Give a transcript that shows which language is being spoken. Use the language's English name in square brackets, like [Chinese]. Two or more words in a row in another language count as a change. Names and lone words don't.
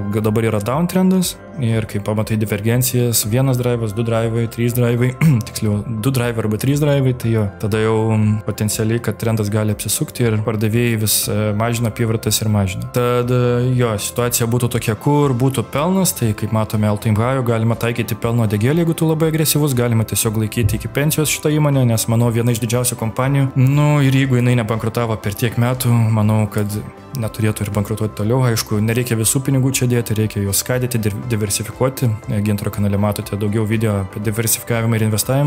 [Lithuanian] Dabar yra downtrendas ir kai pamatai divergencijas, 1 drivas, 2 drivai, 3 drivai, tiksliau 2 drivai arba 3 drivai, tai jo, tada jau potencialiai, kad trendas gali apsisukti ir pardavėjai vis mažina apyvartas ir mažina. Tad jo, situacija būtų tokia, kur būtų pelnas, tai kaip matome [English] all-time high, [Lithuanian] galima taikyti pelno degėlį, jeigu tu labai agresyvus, galima tiesiog laikyti iki pensijos šitą įmonę, nes manau viena iš didžiausių kompanijų. Nu ir jeigu jinai nebankrutavo per tiek metų, manau, kad neturėtų ir bankrutuoti toliau. Aišku, nereikia visų pinigų čia dėti, reikia juos skaidyti, diversifikuoti. Gintaro kanale matote daugiau video apie diversifikavimą ir investavimą.